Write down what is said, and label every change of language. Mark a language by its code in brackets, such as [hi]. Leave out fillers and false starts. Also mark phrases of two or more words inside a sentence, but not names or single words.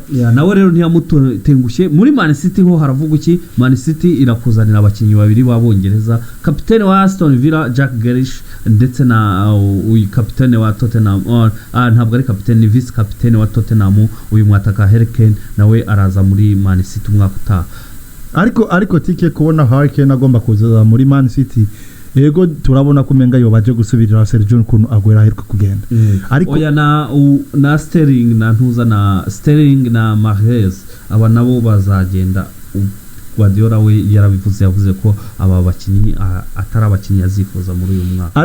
[rw] nawe rero ntiyamutengushye muri Man City ho haravuga iki Man City irakuzanira abakinyi babiri babongereza kapitene wa Aston Villa Jack Grealish ndetse na uyu kapitene wa Tottenham ntabwo ari kapitene vice kapitene wa Tottenham uyu mwataka Harry Kane nawe araza muri Man City umwaka utaha [rn] ariko TK kubona Harry Kane agomba kuza muri Man City yego turabona kumenga yo baje gusubirira Sergio kuntu agwera aheruka kugenda [rw] ariko oya na Sterling na Mahrez aba nabo bazagenda Guardiola we yarabivuze yavuze ko aba bakinyi atari abakinyi azifuza muri uyu mwaka